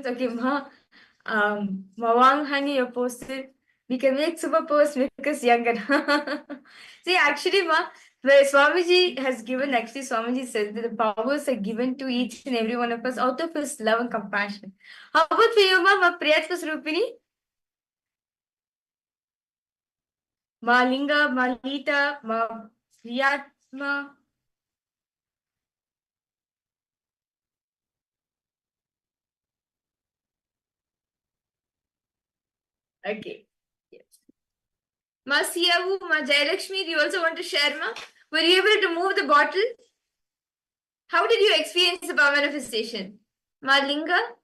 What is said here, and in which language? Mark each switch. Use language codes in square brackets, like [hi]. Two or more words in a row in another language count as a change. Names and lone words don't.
[en] Okay, Mawang Hani, you posted. We can make super posts because younger. See, actually, where Swamiji has given, actually, Swamiji said that the powers are given to each and every one of us out of his love and compassion. How about for you, Ma Priyatma Swarupini? Ma Linga, Ma Lita, Ma Priyatma. Okay. Yes. Ma Siyavu, Ma Jayalakshmi, do you also want to share, Ma? Were you able to move the bottle? How did you experience the power manifestation? Ma Linga?